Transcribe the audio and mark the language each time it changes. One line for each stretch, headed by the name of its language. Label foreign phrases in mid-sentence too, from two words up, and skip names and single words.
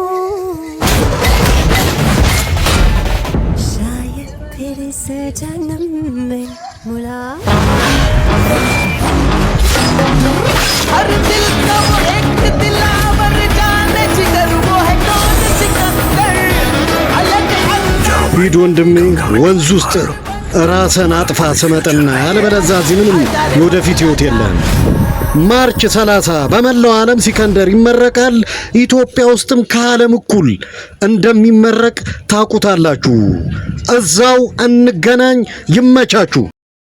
Hindi: शायद फिर इस जन्म में हर दिल का वो एक दिलावर जाने जिगर वो है कौन सिकंदर
Amharic: ሂድ ወንድሜ ወንዝ ውስጥ ራስን አጥፋ ስመጥና ያለበለዚያ እዚህ ምንም የወደፊት ህይወት የለም። ማርች 30 በመላው ዓለም ሲከንደር ይመረቃል። ኢትዮጵያ ውስጥም ከዓለም እኩል እንደሚመረቅ ታውቁታላችሁ። እዛው እንገናኝ። ይመቻችሁ።